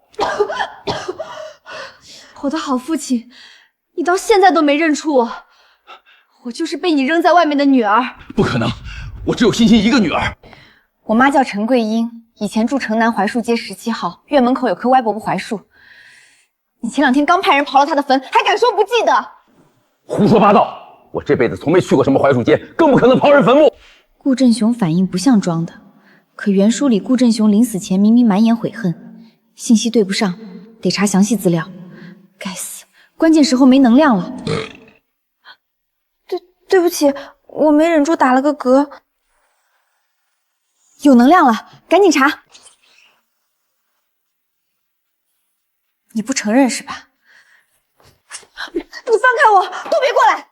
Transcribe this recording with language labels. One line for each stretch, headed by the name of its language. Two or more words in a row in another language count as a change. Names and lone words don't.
Chinese: 我的好父親，你到現在都沒認出我，我就是被你扔在外面的女兒。不可能，我只有欣欣一個女兒。我媽叫陳桂英，以前住城南槐樹街17號，院門口有棵歪脖子槐樹。你前2天剛派人刨了她的墳，還敢說不記得？胡說八道！我這輩子從沒去過什麼槐樹街，更不可能刨人墳墓。顧振雄反應不像裝的，可原書裡顧振雄臨死前明明滿眼悔恨，信息對不上，得查詳細資料。該死， 關鍵時候没能量了。对不起，我没忍住打了个嗝。有能量了，赶紧查。你不承认是吧？你放开我，都别过来！